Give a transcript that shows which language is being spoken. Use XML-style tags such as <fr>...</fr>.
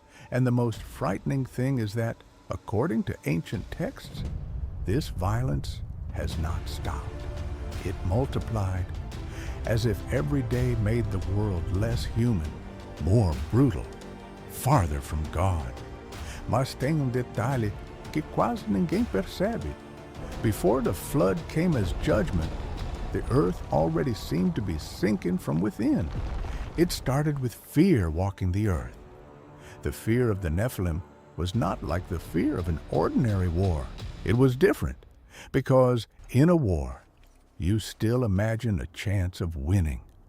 <en>And the most frightening thing is that, according to ancient texts, this violence has not stopped. It multiplied, as if every day made the world less human, more brutal, farther from God.</en> <pt>Mas tem detalhe que quase ninguém percebe.</pt> <en>Before the flood came as judgment, the earth already seemed to be sinking from within. It started with fear walking the earth. The fear of the Nephilim was not like the fear of an ordinary war. It was different, because in a war, you still imagine a chance of winning.</en>